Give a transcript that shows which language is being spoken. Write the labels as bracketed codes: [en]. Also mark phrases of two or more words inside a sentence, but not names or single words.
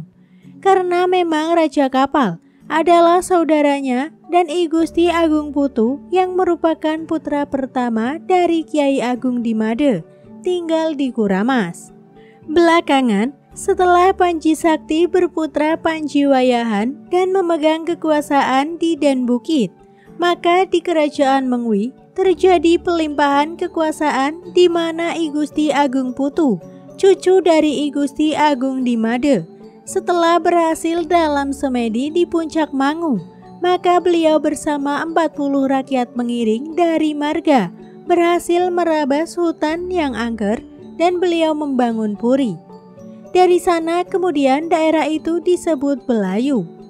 [id] Karena memang Raja Kapal adalah saudaranya dan I Gusti Agung Putu yang merupakan putra pertama dari Kiai Agung di Made, tinggal di Kuramas. Belakangan, setelah Panji Sakti berputra Panji Wayahan dan memegang kekuasaan di Den Bukit, maka di Kerajaan Mengwi terjadi pelimpahan kekuasaan di mana I Gusti Agung Putu, cucu dari I Gusti Agung di Made, setelah berhasil dalam semedi di Puncak Mangu, maka beliau bersama 40 rakyat mengiring dari marga berhasil merabas hutan yang angker dan beliau membangun puri. Dari sana kemudian daerah itu disebut Belayu.